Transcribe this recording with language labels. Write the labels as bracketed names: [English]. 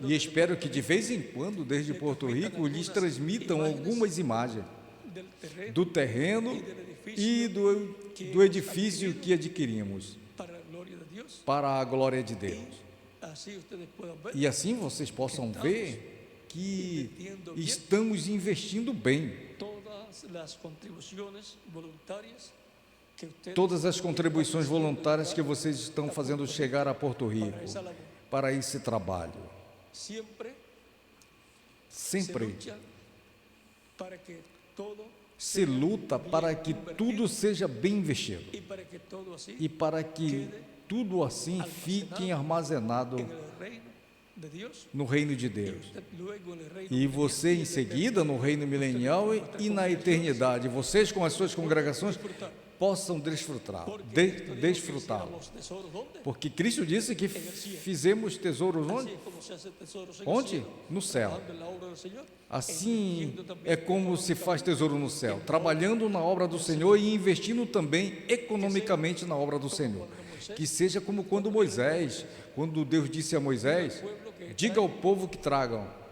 [Portuguese] E espero que de vez em quando, desde Porto Rico, lhes transmitam algumas imagens [Spanish] del terreno [Portuguese] do terreno e do edifício que adquirimos [Spanish] para la gloria de Dios, [Portuguese] para a glória de Deus. [Spanish] así ustedes puedan ver [Portuguese] E assim vocês possam ver que estamos investindo bem. [Spanish] todas las contribuciones voluntarias que ustedes [Portuguese] Todas as contribuições voluntárias que vocês estão fazendo chegar a Porto Rico [Spanish] para esa labor. [Portuguese] para esse trabalho. [Spanish] Siempre se [Portuguese] Sempre [Spanish] lucha para que todo [Portuguese] se luta para que tudo seja bem investido [Spanish] y para que todo así [Portuguese] e para que tudo assim fique armazenado [Spanish] en el reino de Dios [Portuguese] no reino de Deus. [Spanish] usted luego en el reino [Portuguese] E você em seguida no reino milenial e na eternidade, vocês com as suas congregações possam desfrutá-lo. [Spanish] los tesoros donde [Portuguese] Porque Cristo disse que fizemos tesouros [Spanish] así [Portuguese] onde? [Spanish] es como se hace tesoros en el [Portuguese] Onde? [Spanish] cielo, [Portuguese] No céu. [Spanish] trabajando en la obra del Señor, [Portuguese] Assim é como se faz tesouro no céu, trabalhando na obra do Senhor e investindo também economicamente na obra do Senhor. Que seja como quando Deus disse a Moisés, diga ao povo que tragam